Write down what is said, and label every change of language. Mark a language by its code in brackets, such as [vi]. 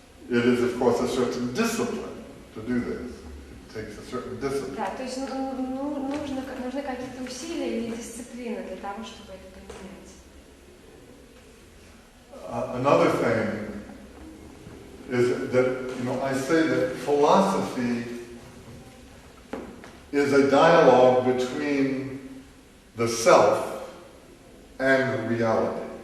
[en] It is, of course, a certain discipline to do this. It takes a certain discipline. [ru] Да, то есть нужны какие-то усилия или дисциплина для того, чтобы это применять. [en] Another thing is that, I say that philosophy is a dialogue between the self and reality.